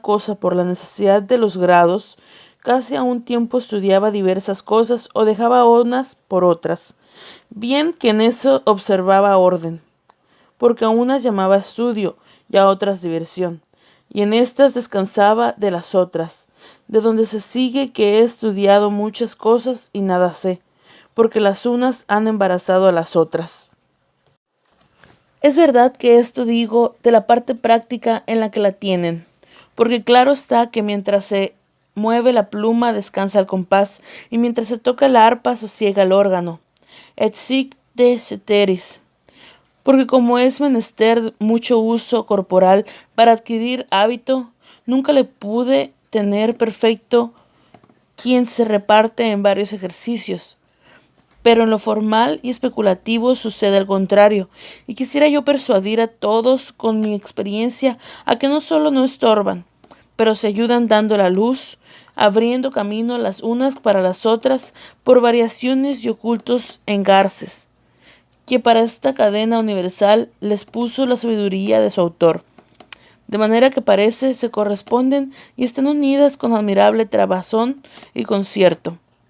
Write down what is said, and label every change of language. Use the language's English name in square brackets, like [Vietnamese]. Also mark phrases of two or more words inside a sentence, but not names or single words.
[Spanish] cosa por la necesidad de los grados, casi a un tiempo estudiaba diversas cosas o dejaba unas por otras, bien que en eso observaba orden, porque a unas llamaba estudio y a otras diversión, y en estas descansaba de las otras, de donde se sigue que he estudiado muchas cosas y nada sé, porque las unas han embarazado a las otras. Es verdad que esto digo de la parte práctica en la que la tienen, porque claro está que mientras se mueve la pluma descansa el compás, y mientras se toca la arpa sosiega el órgano. [Latin] Et sic de ceteris. [Spanish] Porque como es menester mucho uso corporal para adquirir hábito, nunca le pude tener perfecto quien se reparte en varios ejercicios. Pero en lo formal y especulativo sucede al contrario, y quisiera yo persuadir a todos con mi experiencia a que no solo no estorban, pero se ayudan dando la luz, abriendo camino las unas para las otras por variaciones y ocultos engarces, que para esta cadena universal les puso la sabiduría de su autor, de manera que parece se corresponden y están unidas con admirable trabazón y concierto.